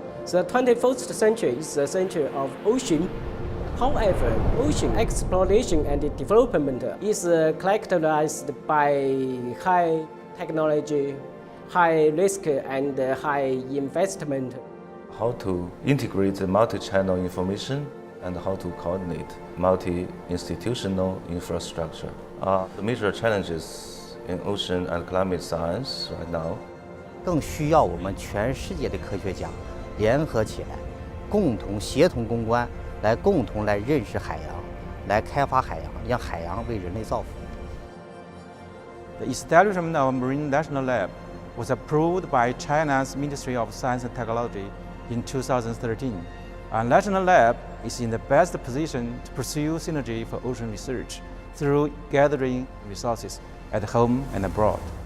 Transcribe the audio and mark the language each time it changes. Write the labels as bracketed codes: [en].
[en] The 21st century is the century of ocean. However, ocean exploration and development is characterized by high technology, high risk, and high investment. How to integrate the multi-channel information and how to coordinate multi-institutional infrastructure are the major challenges in ocean and climate science right now. [zh] 更需要我们全世界的科学家联合起来，共同协同攻关，共同来认识海洋，来开发海洋，让海洋为人类造福。 [en] The establishment of Marine National Lab was approved by China's Ministry of Science and Technology in 2013. Our national lab is in the best position to pursue synergy for ocean research through gathering resources at home and abroad.